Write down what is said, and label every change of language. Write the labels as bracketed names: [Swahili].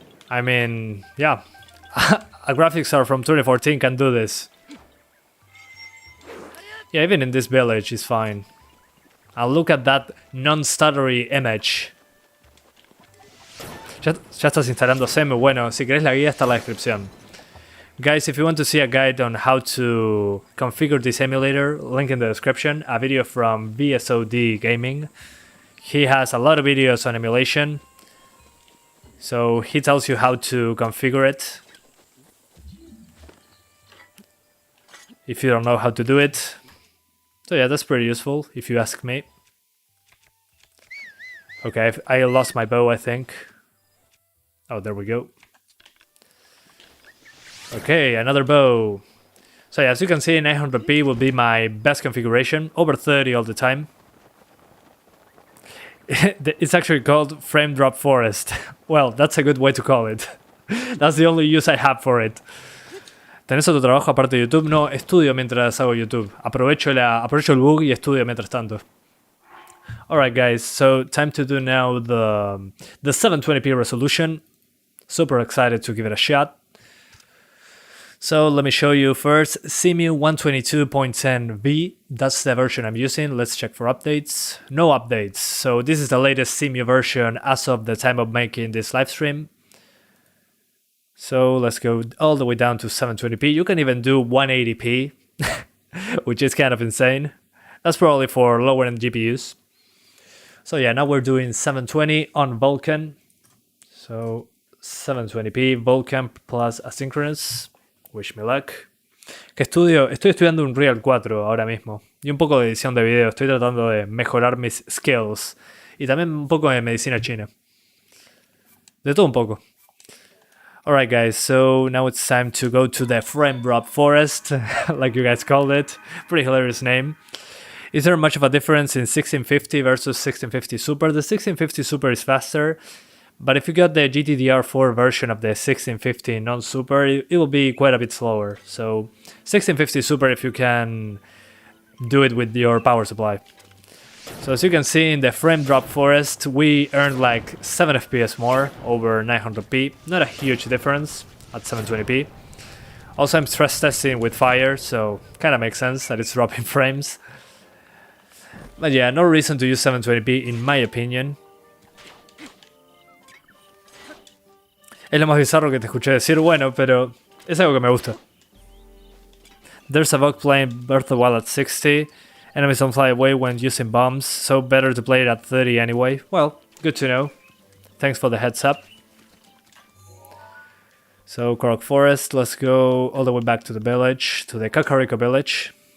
[English] I mean, yeah. A graphics card from 2014 can do this. Yeah, even in this village is fine. And look at that non-stuttery image. [Spanish] Ya estás instalando CEMU. Bueno, si querés la guía está en la descripción. [English] Guys, if you want to see a guide on how to configure this emulator, link in the description, a video from VSOD Gaming. He has a lot of videos on emulation, so he tells you how to configure it if you don't know how to do it. So yeah, that's pretty useful if you ask me. Okay, I lost my bow, I think. Oh, there we go. Okay, another bow. So yeah, as you can see, 900p will be my best configuration, over 30 all the time. It's actually called Frame Drop Forest. Well, that's a good way to call it. That's the only use I have for it. [Spanish] ¿Tenés otro trabajo aparte de YouTube? No, estudio mientras hago YouTube. Aprovecho el bug y estudio mientras tanto. [English] Alright guys, so time to do now the 720p resolution. Super excited to give it a shot. So let me show you first CEMU 122.10v. That's the version I'm using. Let's check for updates. No updates. So this is the latest CEMU version as of the time of making this live stream. So let's go all the way down to 720p. You can even do 180p, which is kind of insane. That's probably for lower end GPUs. So yeah, now we're doing 720 on VULKAN. So 720p, VULKAN plus asynchronous. Wish me luck. [Spanish] Estoy estudiando un Real 4 ahora mismo. Y un poco de edición de video. Estoy tratando de mejorar mis skills. Y también un poco de medicina china. De todo un poco. [English] Alright guys, so now it's time to go to the Frame Drop Forest, like you guys called it. Pretty hilarious name. Is there much of a difference in 1650 versus 1650 Super? The 1650 Super is faster. But if you got the GTDR4 version of the 1650 non-Super, it will be quite a bit slower. So 1650 Super if you can do it with your power supply. So as you can see in the Frame Drop Forest, we earned like 7 FPS more over 900p. Not a huge difference at 720p. Also I'm stress testing with fire, so kinda makes sense that it's dropping frames. But yeah, no reason to use 720p in my opinion. [Spanish] Es lo más bizarro que te escuché decir, bueno, pero es algo que me gusta. [English] There's a bug playing Breath of the Wild at 60. Enemies don't fly away when using bombs, so better to play it at 30 anyway. Well, good to know. Thanks for the heads up. So, Korok Forest, let's go all the way back to the village, to the Kakariko village.